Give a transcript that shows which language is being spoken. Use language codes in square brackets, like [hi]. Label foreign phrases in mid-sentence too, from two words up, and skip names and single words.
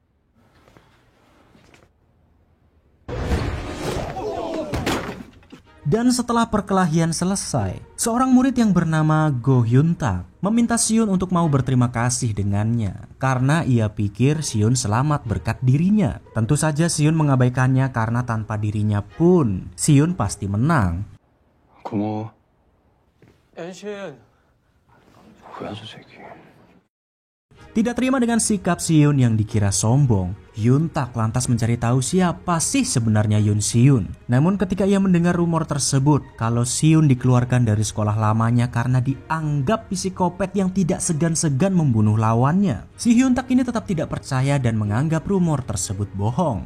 [id] Dan setelah perkelahian selesai, seorang murid yang bernama Go Hyun-tak meminta Siun untuk mau berterima kasih dengannya karena ia pikir Siun selamat berkat dirinya. Tentu saja Siun mengabaikannya karena tanpa dirinya pun Siun pasti menang. [ko] 고마워. 엔신. 뭐야 저 새끼. [id] Tidak terima dengan sikap Siun yang dikira sombong, Hyun-tak lantas mencari tahu siapa sih sebenarnya Yoon Siun. Namun ketika ia mendengar rumor tersebut kalau Siun dikeluarkan dari sekolah lamanya karena dianggap psikopat yang tidak segan-segan membunuh lawannya, si Hyun-tak ini tetap tidak percaya dan menganggap rumor tersebut bohong.